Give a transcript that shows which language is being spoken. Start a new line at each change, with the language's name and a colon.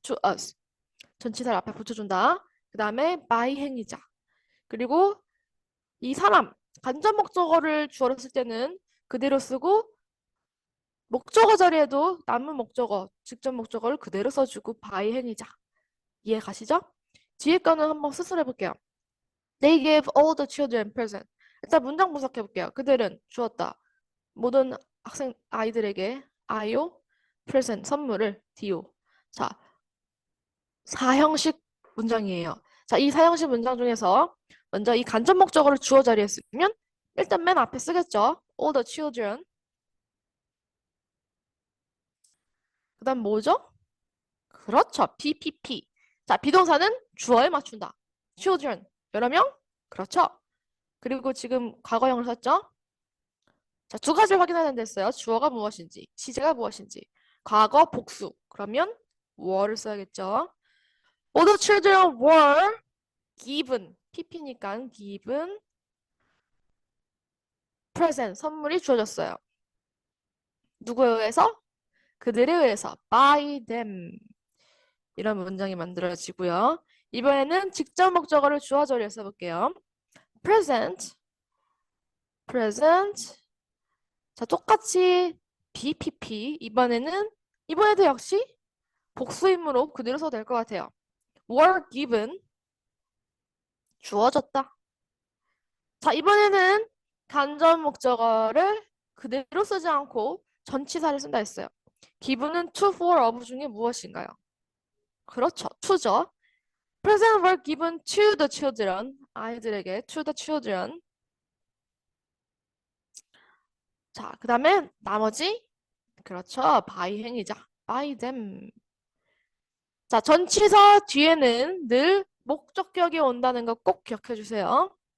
English: to us
Korean: 전치사를 앞에 붙여준다. 그 다음에 by 행위자 그리고 이 사람 간접 목적어를 주어로 쓸 때는 그대로 쓰고 목적어 자리에도 남은 목적어 직접 목적어를 그대로 써주고 by 행위자 이해 가시죠? 뒤에 거는 한번 스스로 해볼게요.
English: They gave all the children present.
Korean: 일단 문장 분석해 볼게요. 그들은 주었다. 모든 학생 아이들에게 아이오 present 선물을 디오. 자, 사형식 문장이에요. 자, 이 사형식 문장 중에서 먼저 이 간접 목적어를 주어 자리에 쓰면 일단 맨 앞에 쓰겠죠.
English: All the children.
Korean: 그다음 뭐죠? 그렇죠. PPP. 자, 비동사는 주어에 맞춘다. children. 여러 명? 그렇죠. 그리고 지금 과거형을 썼죠? 자, 두 가지를 확인하는 데 있어요. 주어가 무엇인지, 시제가 무엇인지. 과거, 복수. 그러면 were를 써야겠죠.
English: All the children were given.
Korean: PP니까
English: given present.
Korean: 선물이 주어졌어요. 누구에 의해서? 그들에 의해서.
English: by them.
Korean: 이런 문장이 만들어지고요. 이번에는 직접 목적어를 주어 자리에 써볼게요.
English: present, present.
Korean: 자, 똑같이
English: BPP.
Korean: 이번에도 역시 복수임으로 그대로 써도 될 것 같아요.
English: were given
Korean: 주어졌다. 자, 이번에는 간접 목적어를 그대로 쓰지 않고 전치사를 쓴다 했어요. given은 to, for, of 중에 무엇인가요? 그렇죠. to죠.
English: present were given to the children.
Korean: 아이들에게
English: to the children.
Korean: 자, 그 다음에 나머지 그렇죠. by 행위자.
English: by them.
Korean: 자, 전치사 뒤에는 늘 목적격이 온다는 거 꼭 기억해 주세요.